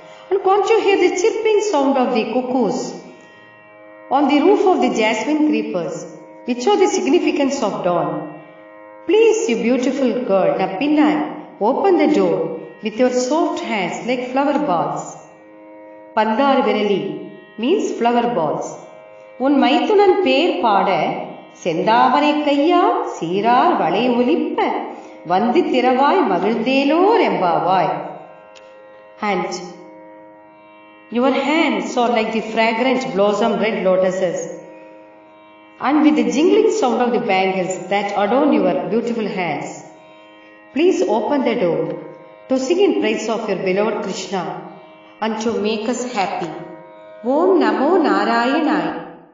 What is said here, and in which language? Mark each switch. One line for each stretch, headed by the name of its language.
English: And can't you hear the chirping sound of the cuckoos on the roof of the jasmine creepers, which show the significance of dawn? Please, you beautiful girl, Nappinai, open the door with your soft hands like flower balls. Pandar virali means flower balls.
Tamil: உன் மைத்துனன் பேர் பாட செந்தாமரை கையால் சீரார் வளை ஒலிப்ப வந்து திரவாய் மகிழ்ந்தேலோ ரெம்பாவாய்.
English: And your hands are like the fragrant blossom red lotuses, and with the jingling sound of the bangles that adorn your beautiful hands. Please open the door to sing in praise of your beloved Krishna and to make us happy. Om Namo Narayanaaya.